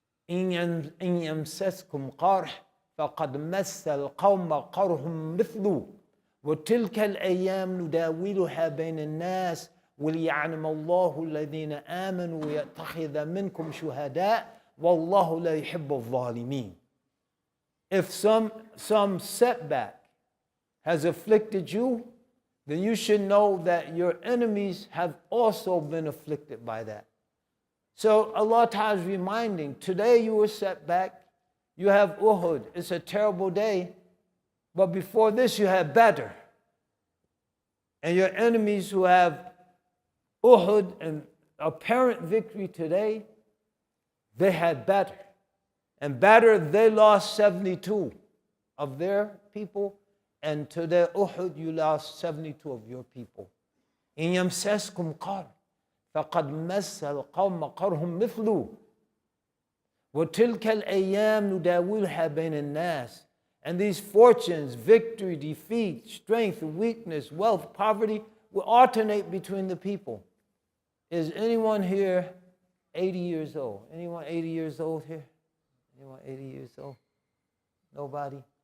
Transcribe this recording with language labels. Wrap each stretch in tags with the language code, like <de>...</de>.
<ar>إن يمسسكم قرح فقد مس القوم قرح مثله وتلك الأيام نداولها بين الناس وليعلم الله الذين آمنوا ويتخذ منكم شهداء والله لا يحب الظالمين.</ar> <en>If some setback has afflicted you, then you should know that your enemies have also been afflicted by that. So Allah Ta'ala is reminding, today you were set back, you have Uhud, it's a terrible day, but before this you had Badr. And your enemies who have Uhud and apparent victory today, they had Badr. And Badr, they lost 72 of their people, and today Uhud, you lost 72 of your people.</en> <ar>إن يمسسكم قرح فقد مس القوم قرح مثله وتلك الأيام نداولها بين الناس.</ar> <en>And these fortunes, victory, defeat, strength, weakness, wealth, poverty, will alternate between the people. Is anyone here 80 years old? Anyone 80 years old here? Anyone 80 years old? Nobody?</en>